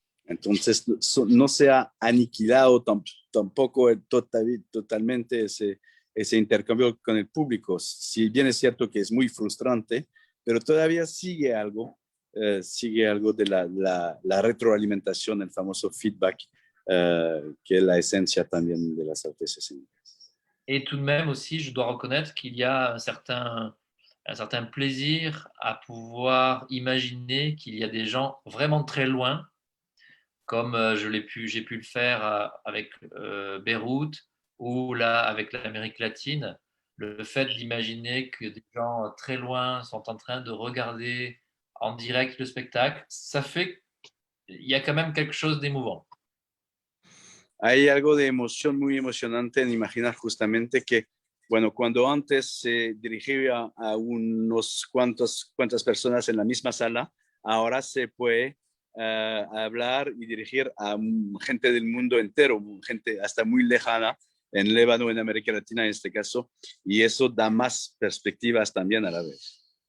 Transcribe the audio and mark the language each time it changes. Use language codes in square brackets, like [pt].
[es] Entonces, no se ha aniquilado tampoco totalmente ese intercambio con el público. Si bien es cierto que es muy frustrante, pero todavía sigue algo de la retroalimentación, el famoso feedback, que es la esencia también de las artes escénicas. [fr] Et tout de même aussi, je dois reconnaître qu'il y a un certain plaisir à pouvoir imaginer qu'il y a des gens vraiment très loin, comme j'ai pu le faire avec Beyrouth ou là avec l'Amérique latine, le fait d'imaginer que des gens très loin sont en train de regarder en direct le spectacle, ça fait qu'il y a quand même quelque chose d'émouvant. [es] Hay algo de emoción muy emocionante en imaginar justamente que, bueno, cuando antes se dirigía a unos cuantas personas en la misma sala, ahora se puede hablar y dirigir a gente del mundo entero, gente hasta muy lejana, en Líbano, en América Latina en este caso, y eso da más perspectivas también a la vez.